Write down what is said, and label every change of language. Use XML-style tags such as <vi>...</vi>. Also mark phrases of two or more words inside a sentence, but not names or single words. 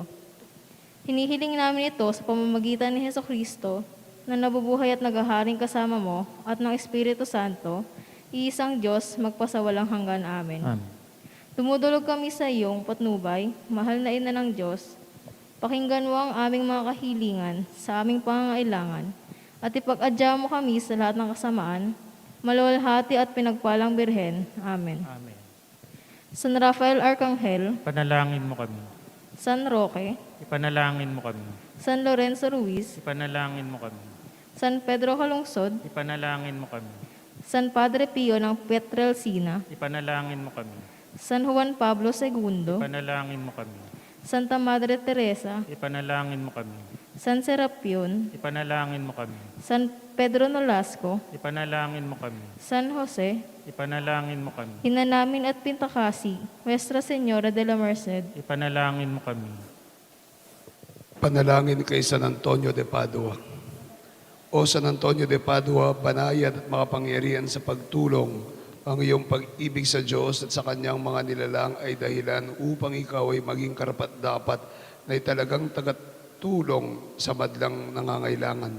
<tl>Hinihiling namin ito sa pamamagitan ni Hesukristo na nabubuhay at naghaharing kasama mo at ng Espiritu Santo, iisang Diyos, magpasawalang hanggan. Amen. Amen. Dumudulog kami sa iyong patnubay, mahal na ina ng Diyos. Pakinggan mo ang aming mga kahilingan sa aming pangangailangan at ipag-adya mo kami sa lahat ng kasamaan, maluwalhati at pinagpalang Birhen. Amen. Amen. San Rafael Arcangel, Panalangin mo kami. San Roque, Ipanalangin mo kami. San Lorenzo Ruiz, Ipanalangin mo kami. San Pedro Calungsod, Ipanalangin mo kami. San Padre Pio ng Pietrelcina, Ipanalangin mo kami. San Juan Pablo II, Ipanalangin mo kami. Santa Madre Teresa, Ipanalangin mo kami. San Serapion, Ipanalangin mo kami. San Pedro Nolasco, Ipanalangin mo kami. San Jose, Ipanalangin mo kami. Hinanamin at Pintakasi, Nuestra Señora de la Merced, Ipanalangin mo kami. Panalangin kay San Antonio de Padua. O San Antonio de Padua, banayad at makapangyarihan sa pagtulong, ang iyong pag-ibig sa Diyos at sa kanyang mga nilalang ay dahilan upang ikaw ay maging karapat-dapat na talagang tagatulong sa madlang nangangailangan.</tl>